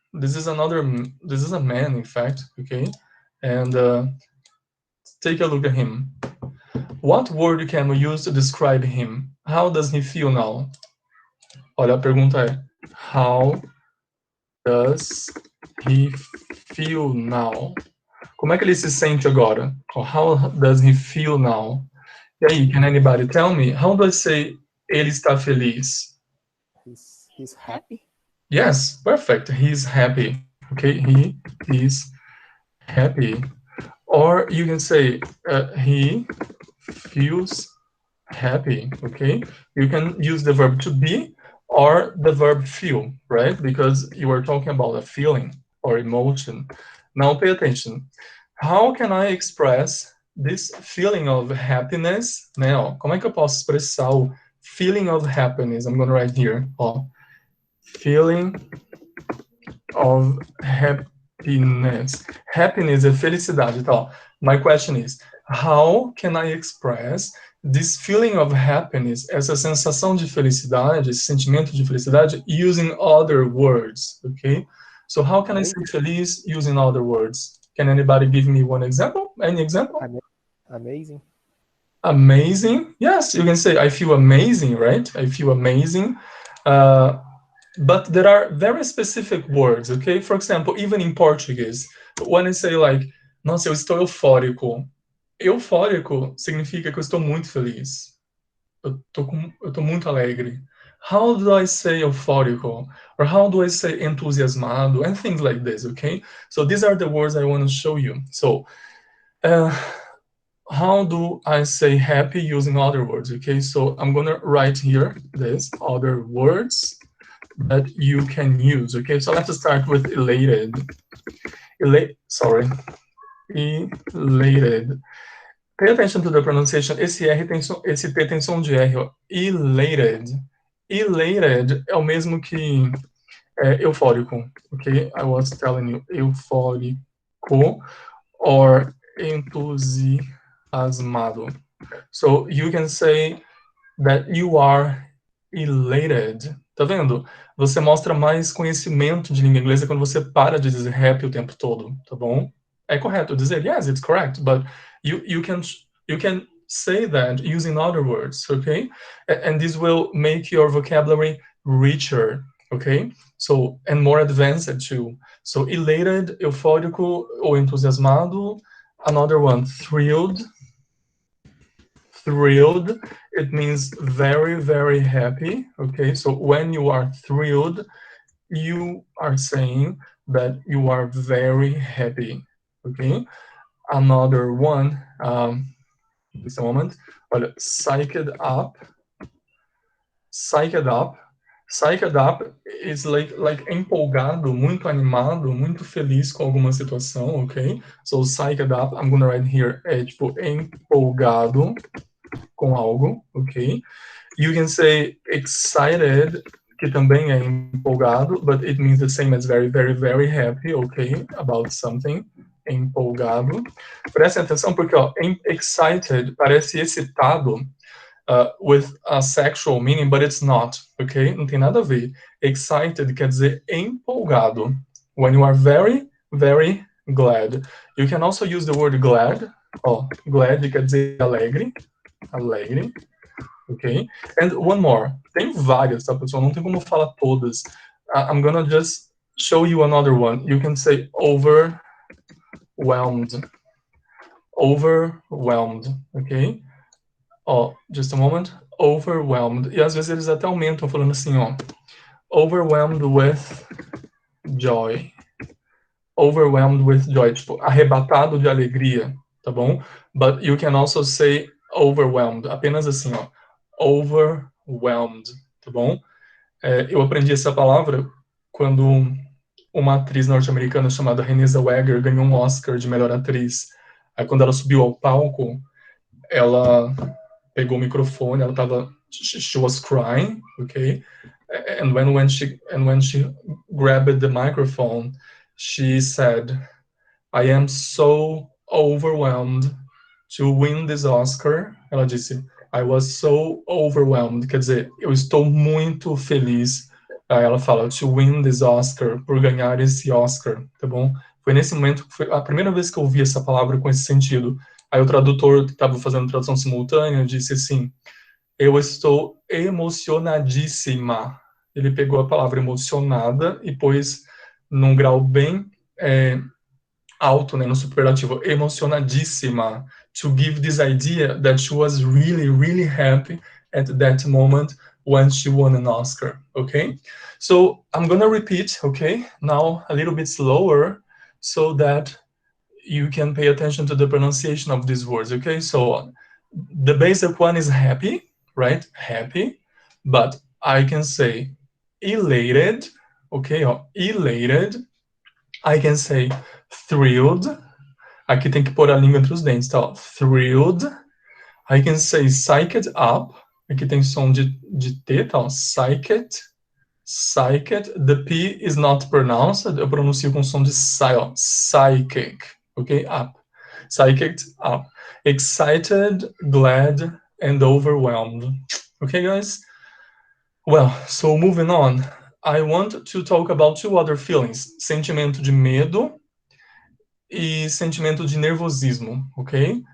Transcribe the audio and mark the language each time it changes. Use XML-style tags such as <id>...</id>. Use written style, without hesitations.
<en>This is a man, in fact, okay? And take a look at him. What word can we use to describe him? How does he feel now?</en> <pt>Olha, a pergunta é,</pt> <en>how does he feel now?</en> <pt>Como é que ele se sente agora?</pt> <en>Or how does he feel now?</en> <pt>E aí,</pt> <en>can anybody tell me? How do I say</en> <pt>ele está feliz?</pt> <en>He's happy? Yes, perfect. He's happy. Okay, he is happy. Or you can say he feels happy. Okay, you can use the verb to be or the verb feel, right? Because you are talking about a feeling or emotion. Now pay attention. How can I express this feeling of happiness? Now,</en> <pt>como é que eu posso expressar o</pt> <en>feeling of happiness? I'm going to write here. Feeling of happiness.</en> <pt>Happiness é felicidade, tá?</pt> <en>My question is, how can I express this feeling of happiness,</en> <pt>essa sensação de felicidade,</pt> <en>esse sentimento de felicidade, using other words, okay? So how can I say feliz using other words? Can anybody give me one example? Any example? Amazing. Amazing. Yes, you can say I feel amazing, right? I feel amazing. But there are very specific words, okay? For example, even in Portuguese, when I say like,</en> <pt>nossa, eu estou eufórico. Eufórico significa que eu estou muito feliz. Eu tô muito alegre.</pt> <en>How do I say</en> <pt>eufórico?</pt> <en>Or how do I say entusiasmado? And things like this, okay? So these are the words I want to show you. So, how do I say happy using other words, okay? So I'm going to write here this other words that you can use, okay? So let's start with elated. Elated. Pay attention to the pronunciation.</en> <pt>Esse R tem som, esse T tem som de R, ó. Elated. Elated é o mesmo que eufórico, ok?</pt> <en>I was telling you, eufórico or entusiasmado. So you can say that you are elated.</en> <pt>Tá vendo? Você mostra mais conhecimento de língua inglesa quando você para de dizer happy o tempo todo, tá bom? É correto dizer,</pt> <en>yes, it's correct, but you can say that using other words, okay? And this will make your vocabulary richer, okay? So, and more advanced too. So, elated, eufórico ou entusiasmado. Another one, thrilled. Thrilled, it means very, very happy, okay? So, when you are thrilled, you are saying that you are very happy, okay? Another one, just a moment.</en> <pt>Olha,</pt> <en>psyched up. Psyched up. Psyched up is like</en> <pt>empolgado, muito animado, muito feliz com alguma situação, ok?</pt> <en>So psyched up, I'm gonna write here,</en> <pt>é tipo empolgado com algo,</pt> <en>ok? You can say excited,</en> <pt>que também é empolgado,</pt> <en>but it means the same as very, very, very happy, ok? About something. Empolgado.</en> <pt>Prestem atenção porque, ó, excited parece excitado</pt> <en>with a sexual meaning, but it's not, ok?</en> <pt>Não tem nada a ver. Excited quer dizer empolgado.</pt> <en>When you are very, very glad. You can also use the word glad.</en> <pt>Ó, glad quer dizer alegre. Alegre. Ok?</pt> <en>And one more.</en> <pt>Tem várias, tá, pessoal? Não tem como falar todas.</pt> <en>I'm gonna just show you another one. You can say overwhelmed. Overwhelmed, ok? Ó, just a moment. Overwhelmed.</en> <pt>E às vezes eles até aumentam falando assim, ó.</pt> <en>Overwhelmed with joy. Overwhelmed with joy.</en> <pt>Tipo, arrebatado de alegria, tá bom?</pt> <en>But you can also say overwhelmed.</en> <pt>Apenas assim, ó. Overwhelmed, tá bom? Eu aprendi essa palavra quando uma atriz norte-americana chamada Renée Zellweger ganhou um Oscar de melhor atriz. Aí quando ela subiu ao palco, ela pegou o microfone, ela tava,</pt> <en>she was crying, okay? And when she grabbed the microphone, she said, I am so overwhelmed to win this Oscar.</en> <pt>Ela disse,</pt> <en>I was so overwhelmed,</en> <pt>quer dizer, eu estou muito feliz. Aí ela fala,</pt> <en>to win this Oscar,</en> <pt>por ganhar esse Oscar, tá bom? Foi nesse momento que foi a primeira vez que eu ouvi essa palavra com esse sentido. Aí o tradutor que estava fazendo tradução simultânea disse assim, eu estou emocionadíssima. Ele pegou a palavra emocionada e pôs num grau bem alto, né, no superlativo, emocionadíssima,</pt> <en>to give this idea that she was really, really happy at that moment when she won an Oscar, okay? So I'm gonna repeat, okay, now a little bit slower so that you can pay attention to the pronunciation of these words, okay? So the basic one is happy, right? Happy, but I can say elated, okay? Elated. I can say thrilled.</en> <pt>Aqui tem que pôr a língua entre os dentes, tá?</pt> <en>Ó. Thrilled. I can say psyched up.</en> <pt>Aqui tem som de T, tá? Ó. Psyched. Psyched.</pt> <en>The P is not pronounced.</en> <pt>Eu pronuncio com som de psi, ó.</pt> <en>Psychic. Ok? Up. Psyched up. Excited, glad, and overwhelmed. Okay, guys? Well, so moving on. I want to talk about two other feelings.</en> <pt>Sentimento de medo e sentimento de nervosismo, okay?</pt>